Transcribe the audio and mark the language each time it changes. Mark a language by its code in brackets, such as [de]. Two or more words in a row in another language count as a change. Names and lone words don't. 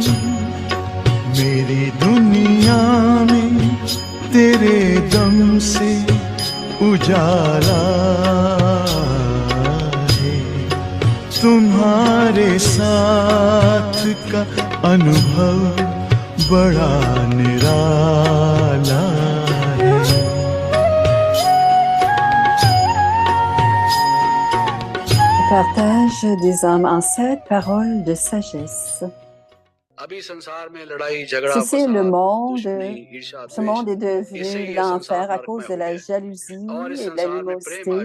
[hi] मेरी दुनिया में तेरे दम से उजाला है तुम्हारे साथ का अनुभव बड़ा निराला है। [fr] Partage des âmes ancêtres, paroles de sagesse. Ceci, le monde, ce monde est devenu l'enfer à cause de la jalousie et de l'animosité.